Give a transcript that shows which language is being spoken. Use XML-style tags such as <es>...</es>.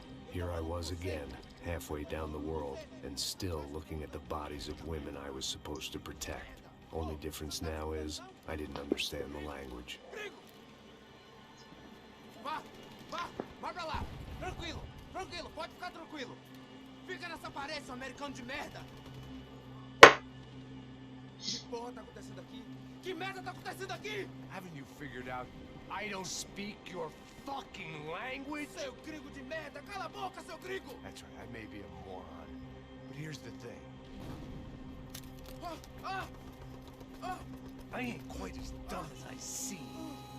<en>Here I was again, halfway down the world, and still looking at the bodies of women I was supposed to protect. Only difference now is, I didn't understand the language.</en> <pt>Vá pra lá. Tranquilo, pode ficar tranquilo. Fica nessa parede, seu americano de merda. Que porra tá acontecendo aqui? Que merda tá acontecendo aqui?</pt> <en>Haven't you figured out I don't speak your fucking language?</en> <pt>Seu gringo de merda, cala a boca, seu gringo!</pt> <en>That's right, I may be a moron, but here's the thing. I ain't quite as dumb as I seem.</en>